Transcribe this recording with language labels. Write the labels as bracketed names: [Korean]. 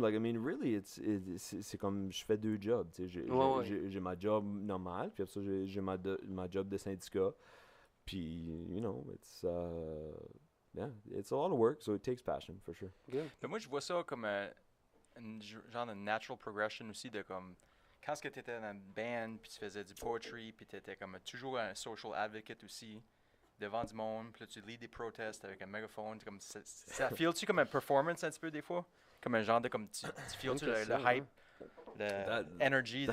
[English] Like, I mean, really, [French] c'est comme, je fais deux jobs. Tu sais, j'ai ma job normale, puis après ça, j'ai ma job de syndicat. [English] Puis, you know, it's a lot of work, so it takes passion, for sure. Good. [French] Mais moi, je vois ça comme une genre de natural progression aussi de comme quand tu étais dans une band puis tu faisais du poetry puis tu étais comme toujours un social advocate aussi devant du monde puis là tu lead des protestes avec un mégaphone comme ça feel-tu comme une performance un petit peu des fois comme un genre de comme tu feel-tu le hype l'energy